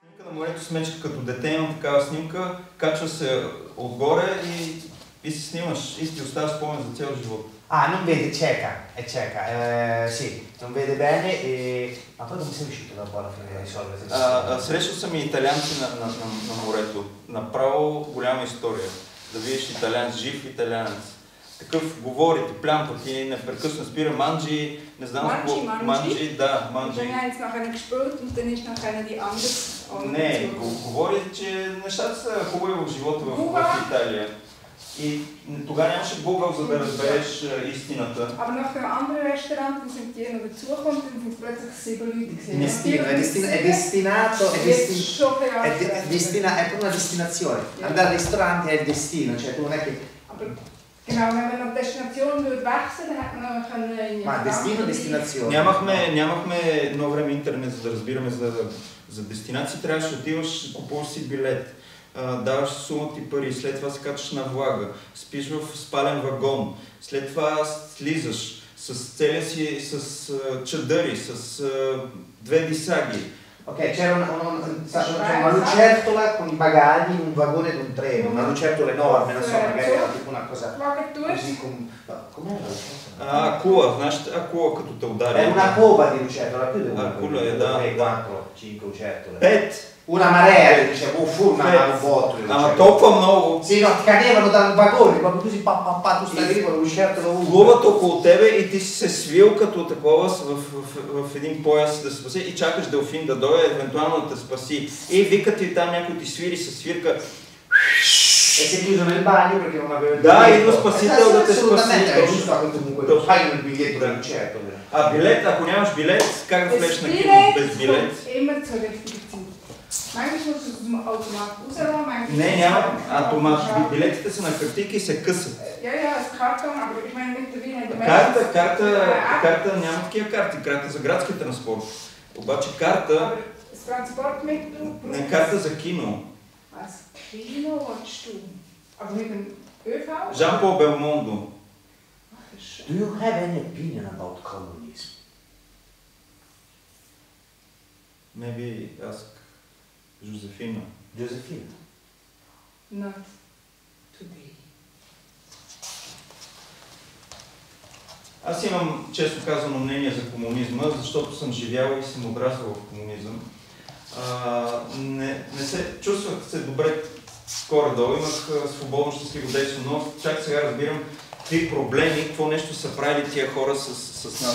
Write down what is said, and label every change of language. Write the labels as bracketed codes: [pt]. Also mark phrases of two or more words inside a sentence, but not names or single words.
[bg] На морето с мечка като дете имам такава снимка, качва се отгоре и си снимаш и ти оставя спомен за цял живот. [it] Non vede, è cieca, sì, non vede bene ma poi come sei riuscito dopo alla fine a risolvere? [bg] Срещал съм и италианци на морето. Направо голяма история. Да видиш италианец, жив италианец. Такъв говори, ти плямпа, ти непрекъсно спира манджи, не знам какво. Манджи, да, манджи. Не, говори, че нещата са хубави в живота в Италия. И тогава нямаше Google, за да разбереш истината. [de] Aber nach dem anderen Restaurant, wo sind die noch dazugekommen, dann sind plötzlich 7 Leute gesehen. [it] È destinato, è proprio una destinazione. Andare al ristorante è il destino, cioè tu non è che... [de] Genau, wenn man nach Destination wechseln, dann hat man können... [it] Ma destino, destinazione. [bg] Нямахме едно време интернет, за да разбираме за дестинации. Трябваше да отиваш, купуваш си билет. Даваш сума ти пари, след това се качваш на влага, спиш в спален вагон, след това слизаш с целия си, с чадъри, с две дисаги. [it] Ok, c'era una lucertola con i bagagli in un vagone di un treno, una lucertola enorme, non so, magari era tipo una cosa così come... Com'era la lucertola? [bg] Акула, знаеш акула като те удари? [it] È una cova di lucertola, più di una. [bg] Акула е, да. [it] 3, 4, 5 lucertole. 5! Una marea, dicevo, una botto. [bg] Ама толкова много. [it] Sì, no, cadevano dal vagone, proprio così, tu stavi lì con lucertola ovunque. [bg] Плуват около тебе и ти си се свил като такова в един пояс да се спаси и чакаш делфин да дойде, евентуално да те спаси. И викат ти там някой ти свири със свирка. [it] E si è chiuso nel bagno perché non aveva il [bg] Да, идва спасител да те спаси. [it] Assolutamente, è giusto comunque, fai il biglietto da lucertola. [bg] А билет, ако нямаш билет, как да влезеш на кино без билет? Не, няма автомат. Билетите са на хартийки и се късат. Карта няма такива карти. Карта за градски транспорт. Обаче карта... Не, карта за кино. Жан-Пол Белмондо. [en] Do you have any opinion about communism? Maybe ask Josefina. Josefina? Not today. [bg] Аз имам, често казано, мнение за комунизма, защото съм живял и съм отрасъл в комунизъм. Не се чувствах се добре горе-долу, имах свободно щастливо действие, но чак сега разбирам какви проблеми, какво нещо са правили тия хора с нас.